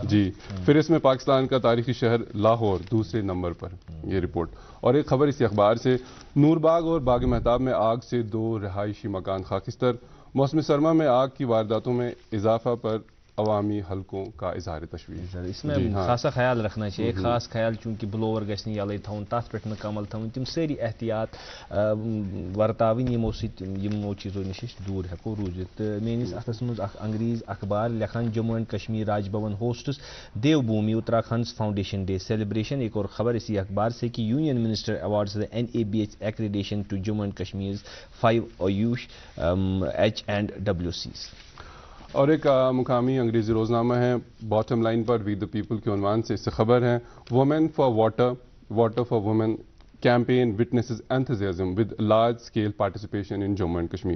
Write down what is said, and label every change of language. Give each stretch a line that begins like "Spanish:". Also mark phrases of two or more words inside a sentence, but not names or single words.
Urdu: جی، فہرست میں پاکستان کا تاریخی شہر لاہور دوسرے نمبر پر، یہ رپورٹ. اور ایک خبر اسی اخبار سے نورباغ اور باغ مہتاب میں آگ سے 2 رہائشی مکان خاکستر، موسم سرما میں آگ کی وارداتوں میں اضافہ پر عوامی حلقوں کا اظہار تشویش. اس میں خاصا خیال رکھنا چاہیے، ایک خاص خیال، چونکہ
Kashmiri: ब्लोवर गश्न यल थवन तथ पे कमल थवन, तम सारी एहतियात वर्तावन यमो चीज़ों नश दूर हेको रूजित। मेनिस अथस मज अंग्रेज अखबार लेखान
English: Jammu and Kashmir Raj Bhavan hosts Devbhoomi Uttarakhand Foundation Day celebration.
Urdu: ایک اور خبر اسی اخبار سے کہ
English: Union Minister awards the NABH accreditation to Jammu and Kashmir 5 AYUSH HNWCs.
Urdu: اور ایک مقامی انگریزی روزنامہ ہے बॉटम लाइन پر वी द पीपल کے عنوان سے، اس سے خبر ہے
English: Women for Water, Water for Women campaign witnesses enthusiasm with large scale participation in Jammu and Kashmir.